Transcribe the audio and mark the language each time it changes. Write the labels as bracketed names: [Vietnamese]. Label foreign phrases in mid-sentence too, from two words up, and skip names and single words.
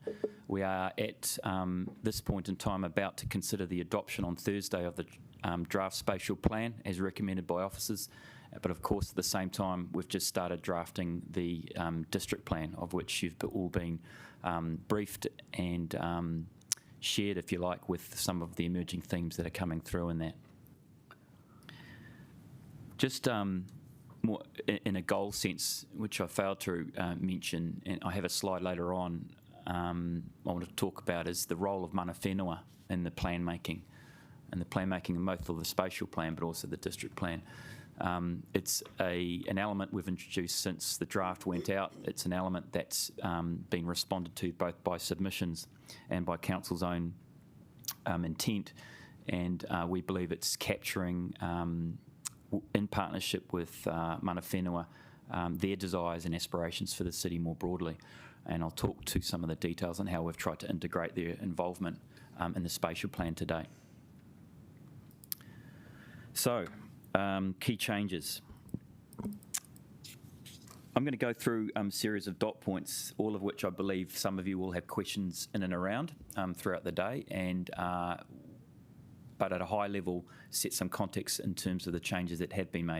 [English] We are at this point in time about to consider the adoption on Thursday of the draft spatial plan as recommended by officers, but of course at the same time we've just started drafting the district plan, of which you've all been briefed and shared, if you like, with some of the emerging themes that are coming through in that. Just more in a goal sense, which I failed to mention, and I have a slide later on I want to talk about, is the role of [Māori] mana whenua [English] in the plan making, and the plan making in both of the spatial plan but also the district plan. It's an element we've introduced since the draft went out. It's an element that's been responded to both by submissions and by council's own intent, and we believe it's capturing in partnership with [Māori] mana whenua, [English] their desires and aspirations for the city more broadly. And I'll talk to some of the details on how we've tried to integrate their involvement in the spatial plan today. So, key changes. I'm going to go through a series of dot points, all of which I believe some of you will have questions in and around throughout the day, and but at a high level, set some context in terms of the changes that have been made.